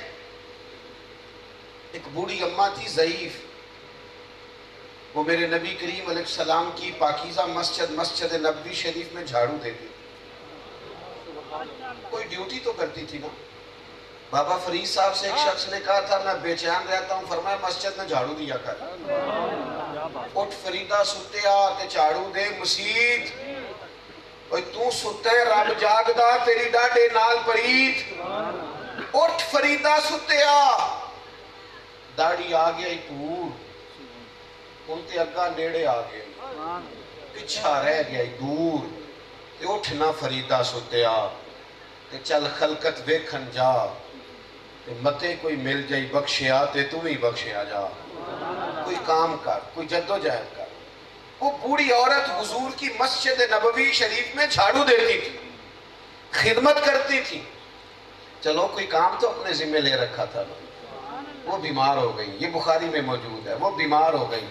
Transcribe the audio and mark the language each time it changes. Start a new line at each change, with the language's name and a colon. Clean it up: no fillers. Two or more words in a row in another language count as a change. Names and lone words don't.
Urdu: ایک بوڑھی اماں تھی ضعیف، وہ میرے نبی کریم علیہ السلام کی پاکیزہ مسجد نبوی شریف میں جھاڑو دیتی، کوئی ڈیوٹی تو کرتی تھی نا۔ بابا فرید صاحب سے ایک شخص نے کہا تھا میں بے چین رہتا ہوں، فرمایا مسجد میں جھاڑو دیا کر۔
Punjabi: اٹھ فریدہ ستے آ تے جھاڑو دے مسیت، تو ستے رب جاگدا تیری ڈاڈے نال پریت۔ اٹھ فریدہ ستے آ، داڑھی آ گیا پور، ان تے اگا نیڑے آ گئے، پچھا رہ گیا دور، تے اٹھ نہ فریدہ ستے آ، تے چل خلقت ویکھن جا، تے متے کوئی مل جائی بخشیا تے تو ہی بخشیا جا۔
Urdu: کوئی کام کر، کوئی جد و جہد کر۔ وہ بوڑھی عورت حضور کی مسجد نبوی شریف میں جھاڑو دیتی تھی، خدمت کرتی تھی، چلو کوئی کام تو اپنے ذمہ لے رکھا تھا۔ وہ بیمار ہو گئی، یہ بخاری میں موجود ہے، وہ بیمار ہو گئی۔